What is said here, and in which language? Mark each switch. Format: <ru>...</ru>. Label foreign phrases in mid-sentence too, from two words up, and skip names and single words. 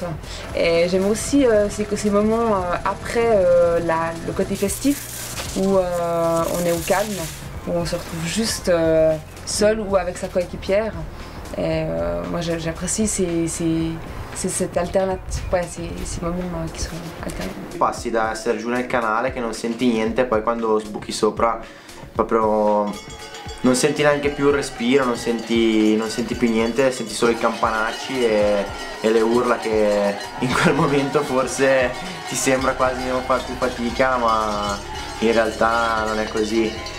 <fr>Et j'aime aussi ces moments après le côté festif où on est au calme, où on se retrouve juste seul ou avec sa coéquipière. Et moi j'apprécie cette alternative, ces moments qui sont alternativi.</fr> <it>Passi da essere giù nel canale che non senti niente, poi quando sbuchi sopra proprio non senti neanche più il respiro, non senti più niente, senti solo i campanacci e le urla che in quel momento forse ti sembra quasi non far più fatica, ma in realtà non è così.</it>